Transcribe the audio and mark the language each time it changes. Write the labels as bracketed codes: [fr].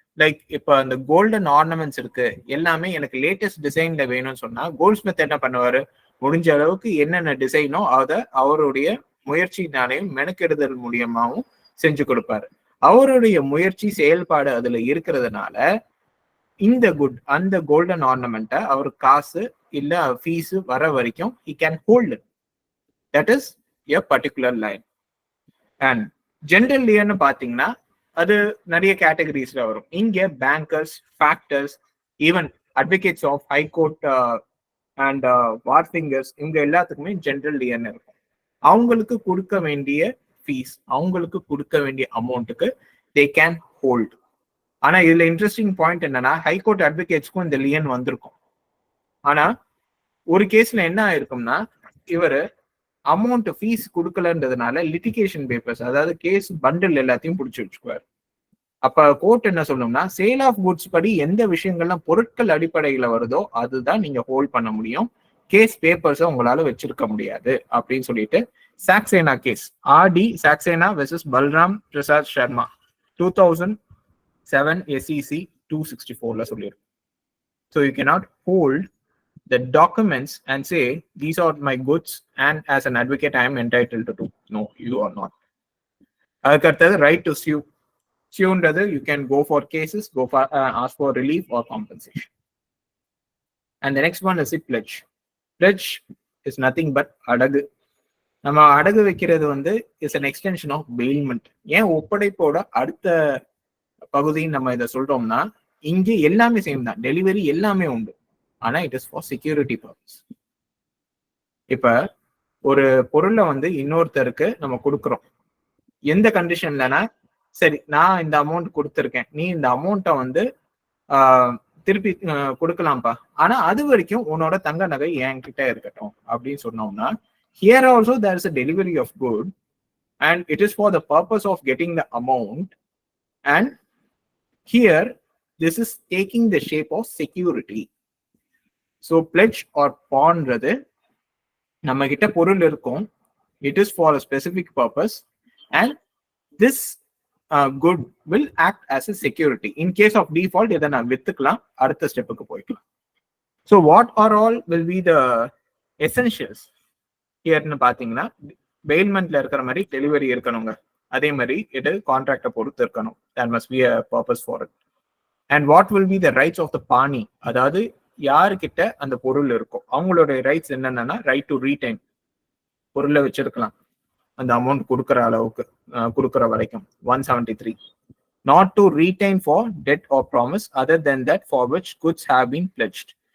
[ta] Like இப்ப அந்த golden ornaments இருக்கு, எல்லாமே எனக்கு லேட்டஸ்ட் டிசைன்ல வேணும்னு சொன்னா கோல்ட் ஸ்மித் என்ன பண்ணுவாரு, முடிஞ்ச அளவுக்கு என்னென்ன டிசைனோ அதை அவருடைய முயற்சினாலையும் மெனக்கெடுதல் மூலியமாவும் செஞ்சு கொடுப்பாரு. அவருடைய முயற்சி செயல்பாடு அதுல இருக்கிறதுனால இந்த அந்த கோல்டன் ஆர்னமெண்ட்டை அவர் காசு இல்ல ஃபீஸ் வர வரைக்கும் [en] he can hold it. That is a particular line. [ta] And general லியன்னு பாத்தீங்கன்னா அது நிறைய கேட்டகரிஸ்ல வரும். இங்க bankers, factors, even advocates of high court and வார்ஃபிங்கர்ஸ், இவங்க எல்லாத்துக்குமே ஜென்ரல் லியன் இருக்கும். அவங்களுக்கு கொடுக்க வேண்டிய ஃபீஸ், அவங்களுக்கு கொடுக்க வேண்டிய அமௌண்ட்டுக்கு [en] They can hold. [ta] ஆனா இதுல இன்ட்ரெஸ்டிங் பாயிண்ட் என்னன்னா, ஹைகோர்ட் அட்வொகேட்ஸ்க்கும் இந்த லியன் வந்திருக்கும். ஆனா ஒரு கேஸ்ல என்ன ஆயிருக்கும்னா, இவரு அமௌண்ட் ஃபீஸ் கொடுக்கலன்றதுனால லிட்டிகேஷன் பேப்பர்ஸ், அதாவது கேஸ் பண்டில் எல்லாத்தையும் பிடிச்சி வச்சுக்குவார். அப்ப கோர்ட் என்ன சொல்லணும்னா, சேல் ஆஃப் குட்ஸ் படி எந்த விஷயங்கள்லாம் பொருட்கள் அடிப்படையில வருதோ அதுதான் நீங்க ஹோல்ட் பண்ண முடியும், கேஸ் பேப்பர்ஸை உங்களால வச்சிருக்க முடியாது அப்படின்னு சொல்லிட்டு Saxena case, RT Saxena versus Balram Prasad Sharma 2007 SEC 264 சொல்லியிருக்கு. [en] So you cannot hold the documents and say these are my goods and as an advocate I am entitled to do. No, you are not. [ta] அதுக்கு அடுத்தது right to sue. [en] Sueன்றது you can go for cases, go for ask for relief or compensation. And the next one is a pledge. Pledge is nothing but அடகு. [ta] நம்ம அடகு வைக்கிறது வந்து [en] Is an extension of bailment. [ta] ஏன் ஒப்படைப்போட அடுத்த பகுதின்னு நம்ம இதை சொல்றோம்னா, இங்கே எல்லாமே சேம் தான், டெலிவரி எல்லாமே உண்டு, ஆனா [en] It is for security purpose. [ta] இப்ப ஒரு பொருளை வந்து இன்னொருத்தருக்கு நம்ம கொடுக்குறோம், எந்த கண்டிஷன்லனா, சரி நான் இந்த அமௌண்ட் கொடுத்துருக்கேன், நீ இந்த அமௌண்ட்டை வந்து திருப்பி கொடுக்கலாம்ப்பா, ஆனா அது வரைக்கும் உன்னோட தங்க நகை என்கிட்ட இருக்கட்டும் அப்படின்னு சொன்னோம்னா, [en] here also there is a delivery of good and it is for the purpose of getting the amount, and here this is taking the shape of security. So pledge or pawnறது [ta] நம்ம கிட்ட பொருள் இருக்கும், [en] it is for a specific purpose and this good will act as a security. In case of default [ta] இதை நான் வித்துக்கலாம், அடுத்த ஸ்டெப்புக்கு போய்க்கலாம். [en] So what are all will be the essentials [ta] ஹியர்னு பாத்தீங்கன்னா, பெயில்மெண்ட்ல இருக்கிற மாதிரி டெலிவரி இருக்கணுங்க, அதே மாதிரி இது கான்ட்ராக்டை பொறுத்து இருக்கணும், [en] there must be a purpose for it. And what will be the rights of the [ta] பாணி, அதாவது யாருக்கிட்ட அந்த பொருள் இருக்கும் அவங்களோட ரைட்ஸ் என்னென்னா, ரைட் டு ரீடைன், பொருளை வச்சிருக்கலாம் அந்த அமௌண்ட் கொடுக்குற அளவுக்கு, கொடுக்குற வரைக்கும் 173. [en] Not to retain for debt or promise other than that for which goods have been pledged.